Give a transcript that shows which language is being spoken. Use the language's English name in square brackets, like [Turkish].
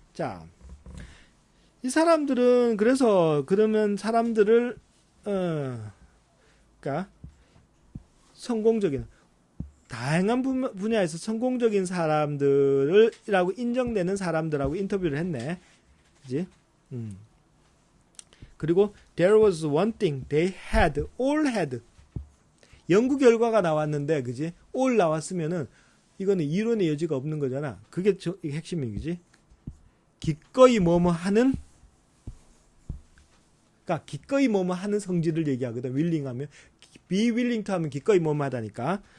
[Korean] 자, 이 사람들은 그러면 사람들을 그러니까 성공적인 다양한 분야에서 성공적인 사람들이라고 인정되는 사람들하고 인터뷰를 했네. 그지? 그리고 [English] there was one thing they all had. [Korean] 연구 결과가 나왔는데, 그지? all 나왔으면은 이거는 이론의 여지가 없는 거잖아. 그게 핵심이지. 기꺼이 뭐뭐 하는, 그러니까 기꺼이 뭐뭐 하는 성질을 얘기하거든. willing 하면 be willing to 하면 기꺼이 뭐뭐 하다니까.